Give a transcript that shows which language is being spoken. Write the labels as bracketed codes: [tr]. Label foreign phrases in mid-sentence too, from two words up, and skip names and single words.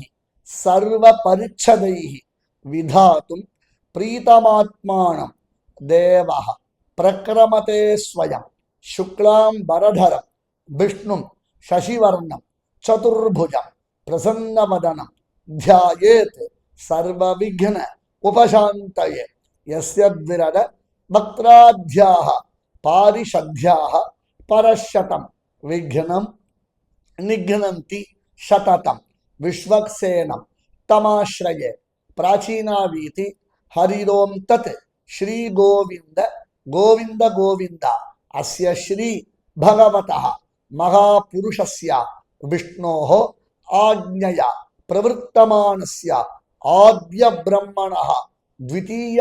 [sa] सर्व परिच्छदैः विधातुं प्रीतमात्मानं देवः प्रक्रमते स्वयं शुक्लां बरधरं विष्णुं शशिवर्णं चतुर्भुजं प्रसन्नवदनं ध्यायेत् सर्वविघ्न उपशान्तये यस्यद्विरद वक्त्राद्याः पारिषद्याः परश्शतम् विघ्नं निघ्नन्ति सततं विष्वक्सेनं तमाश्रये प्राचीनावीति हरिरोम तत् श्री गोविंद गोविंद गोविंद अस्य श्री भगवतः महापुरुषस्य विष्णोः आज्ञया प्रवृत्तमानस्य आद्य ब्रह्मणः द्वितीय